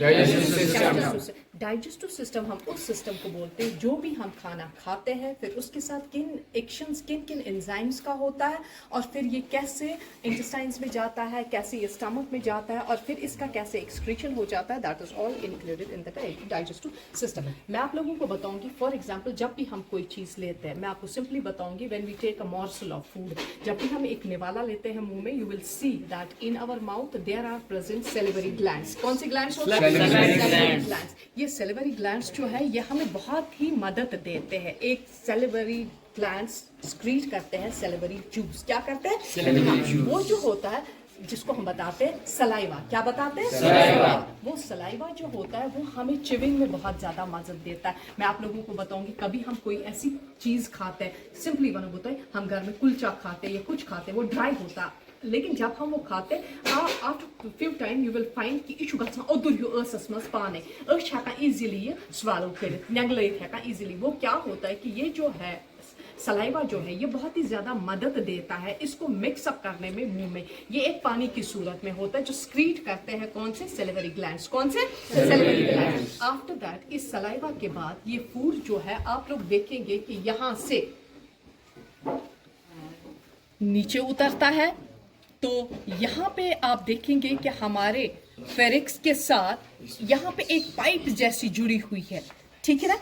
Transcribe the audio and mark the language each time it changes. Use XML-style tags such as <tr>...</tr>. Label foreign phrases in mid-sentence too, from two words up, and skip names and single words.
<en>digestive system</en> <hi>हम उस सिस्टम को बोलते हैं जो भी हम खाना खाते हैं, फिर उसके साथ किन एक्शंस, किन किन एंजाइम्स का होता है, और फिर ये कैसे इंटेस्टाइन्स में जाता है, कैसे ये स्टमक में जाता है, और फिर इसका कैसे एक्सक्रीशन हो जाता है।</hi> <en>That is all included in the digestive system.</en> <hi>मैं आप लोगों को बताऊंगी</hi> <en>for example</en> <hi>जब भी हम कोई चीज लेते हैं, मैं आपको सिंपली बताऊंगी</hi> <en>when we take a morsel of food,</en> <hi>जब भी हम एक निवाला लेते हैं मुंह में,</hi> <en>You will see that in our mouth there are present salivary glands.</en> <hi>कौन सी ग्लैंड्स होते हैं?</hi> <en>salivary glands.</en> <hi>ये</hi> <en>salivary glands</en> <hi>जो है ये हमें बहुत ही मदद देते हैं। एक</hi> <en>salivary glands</en> <hi>स्क्रीट करते हैं</hi> <en>salivary juice.</en> <hi>क्या करते हैं?</hi> <en>salivary juice.</en> <hi>वो जो होता है जिसको हम बताते हैं सलाइवा। क्या बताते हैं? सलाइवा। वो सलाइवा जो होता है वो हमें चिविंग में बहुत ज्यादा मदद देता है। मैं आप लोगों को बताऊंगी कभी हम कोई ऐसी चीज खाते हैं, सिंपली वन होता है हम घर में कुलचा खाते हैं या कुछ खाते हैं, वो ड्राई होता है, लेकिन जब हम वो खाते</hi> <en>after few time you will find</en> <hi>कि यह गसान ओदुर यूसस मज पाने हेकान इजीली ये स्वालो कर नेगलेट हेकान इजीली। वो क्या होता है कि ये जो है सलाइवा जो है ये बहुत ही ज्यादा मदद देता है इसको मिक्सअप करने में मुंह में। ये एक पानी की सूरत में होता है जो स्क्रीट करते हैं कौन से?</hi> <en>salivary glands.</en> <hi>कौन से?</hi> <en>salivary glands. after that</en> <hi>इस सलाइवा के बाद ये फूड जो है आप लोग देखेंगे कि यहाँ से नीचे उतरता है, तो यहाँ पे आप देखेंगे कि हमारे फेरिक्स के साथ यहाँ पे एक पाइप जैसी जुड़ी हुई है, ठीक है ना।</hi>